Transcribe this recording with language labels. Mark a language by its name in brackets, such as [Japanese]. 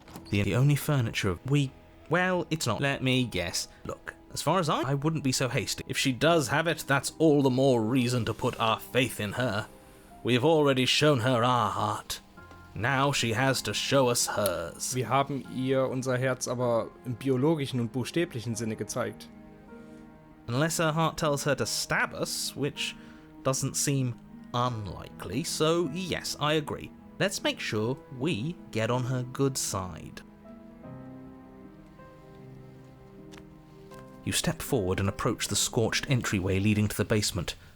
[English] The only furniture well, it's not. Let me guess. Look, as far as I wouldn't be so hasty. If she does have it, that's all the more reason to put our faith in her. We've already shown her our heart. Now she has to show us hers. [German] Wir haben ihr unser Herz aber im biologischen und buchstäblichen Sinne gezeigt. [English] Unless her heart tells her to stab us, which doesn't seem unlikely, so yes, I agree. Let's make sure we get on her good side. You step forward and approach the scorched entryway leading to the basement.